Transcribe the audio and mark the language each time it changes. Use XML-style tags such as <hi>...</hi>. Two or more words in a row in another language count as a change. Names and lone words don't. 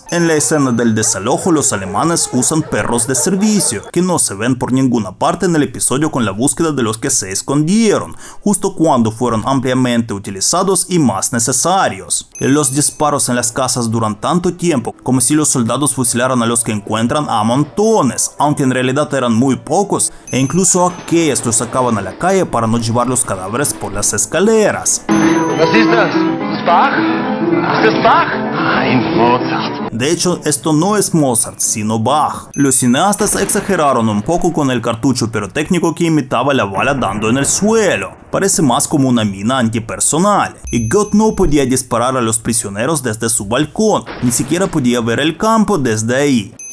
<es>En la escena del desalojo, los alemanes usan perros de servicio, que no se ven por ninguna parte en el episodio con la búsqueda de los que se escondieron, justo cuando fueron ampliamente utilizados y más necesarios. Los disparos en las casas duran tanto tiempo, como si los soldados fusilaran a los que encuentran a montones, aunque en realidad eran muy pocos, e incluso aquellos los sacaban a la calle para no llevar los cadáveres por las escaleras.</es> <de>Was ist das? Das Bach? Ist das Bach? Nein, Mozart.</de> <es>De hecho, esto no es Mozart, sino Bach. Los cineastas exageraron un poco con el cartucho pirotécnico que imitaba la bala dando en el suelo. Parece más como una mina antipersonal. Y Goethe no podía disparar a los prisioneros desde su balcón, ni siquiera podía ver el campo desde ahí.</es>